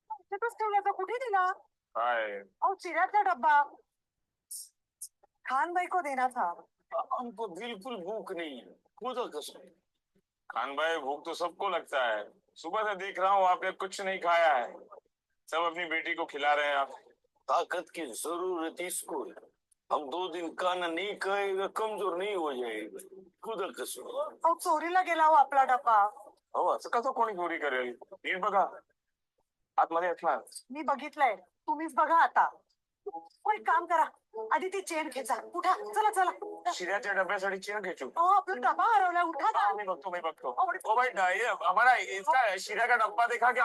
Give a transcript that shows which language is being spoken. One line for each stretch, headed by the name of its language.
Marathi: तिथंच ठेवला, कुठे दिला? काय अहो, चिऱ्याचा डब्बा
Hindi: खान भाई को देना था. हमको बिल्कुल भूख नहीं है. खुद कसम. खान भाई, भूख तो सबको लगता है. सुबह से देख रहा हूँ आपने कुछ नहीं खाया है. सब अपनी बेटी को खिला रहे हैं आप. ताकत की जरूरत इसको है. हम 2 दिन खाना नहीं खाएगा, कमजोर नहीं हो जाएगा. खुदा कसम.
Marathi: अहो, चोरीला गेला हो आपला डब्बा. हो, असं कसं कोणी चोरी करेल? नीट बघा, आतमध्ये असणार. मी बघितलंय, तुम्हीच बघा आता. हो, एक काम करा, आधी ती चेन खेचा. उठा, चला चला. शिऱ्याच्या डब्यासाठी चेन खेचू. अहो, आपला डबा हरवला, उठा ना. मी बघतो.
Hindi: ओ भाई, ये हमारा इसका शिरा का डब्बा देखा क्या?